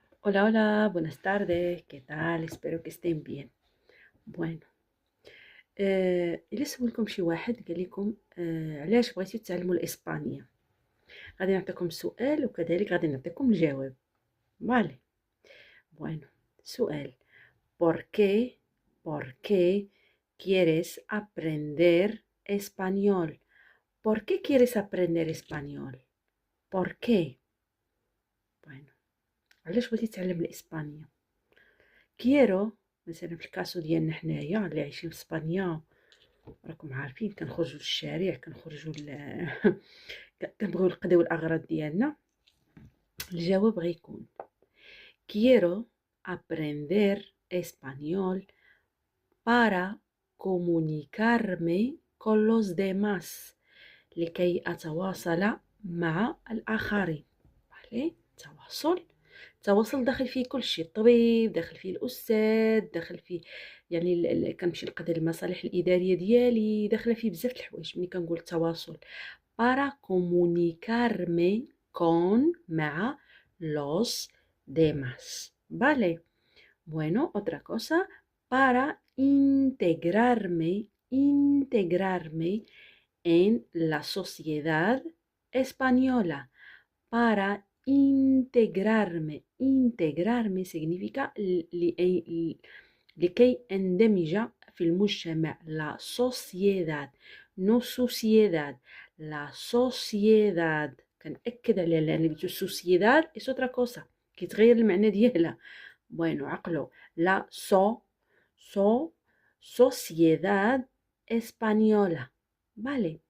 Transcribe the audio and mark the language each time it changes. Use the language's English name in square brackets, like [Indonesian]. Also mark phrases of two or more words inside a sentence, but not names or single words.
[Spanish] Hola, hola, buenas tardes, ¿qué tal? Espero que estén bien. Bueno, [Arabic] إلا سولكم شي واحد قال لكم علاش بغيتو تتعلموا الإسبانية، غادي نعطيكم السؤال وكذلك غادي نعطيكم الجواب. فوالا. Bueno, سؤال. [Spanish] ¿Por qué, por qué quieres aprender español? ¿Por qué quieres aprender español? ¿Por qué? Bueno, [Arabic] علاش بغيتي تتعلم الإسبانية؟ كيرو مثلا في الكاسو ديالنا حنايا اللي عايشين في اسبانيا، راكم عارفين كنخرجوا للشارع، كنخرجوا كنبغيو نقضيو الاغراض ديالنا. الجواب غيكون [Spanish] quiero aprender español para comunicarme con los demás، [Arabic] لكي أتواصل مع الآخرين. فوالا، التواصل داخل فيه كل شيء، الطبيب داخل فيه، الأستاذ داخل فيه، يعني كنمشي نقضي المصالح الإدارية ديالي، داخله فيه بزاف د الحوايج. ملي كنقول التواصل [Spanish] para comunicarme con مع los demás. Vale. Bueno, otra cosa, para integrarme en la sociedad española. Para integrarme significa [Arabic] لكي أندمج في المجتمع. [Spanish] la sociedad no suciedad، la sociedad. [Arabic] كنأكد على لأن قلتو [Spanish] sociedad es otra cosa، [Arabic] كيتغير المعنى ديالها. bueno عقلو، [Spanish] la sociedad española. vale.